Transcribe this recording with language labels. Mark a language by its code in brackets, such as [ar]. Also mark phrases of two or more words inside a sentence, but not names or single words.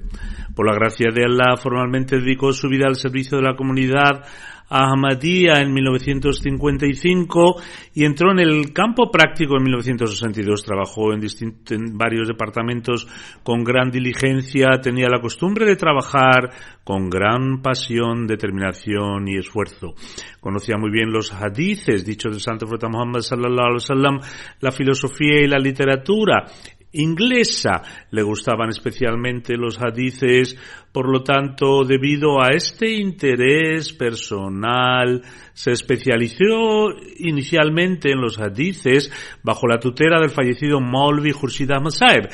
[es] Por la gracia de Allah, formalmente dedicó su vida al servicio de la comunidad Ahmadiyya en 1955 y entró en el campo práctico en 1962. Trabajó en varios departamentos con gran diligencia. Tenía la costumbre de trabajar con gran pasión, determinación y esfuerzo. Conocía muy bien los hadices dichos del Santo Profeta Muhammad [ar] صلى الله عليه وسلم, [es] la filosofía y la literatura inglesa. Le gustaban especialmente los hadices, por lo tanto, debido a este interés personal, se especializó inicialmente en los hadices bajo la tutela del fallecido Maulvi Khurshid Ahmad Saheb.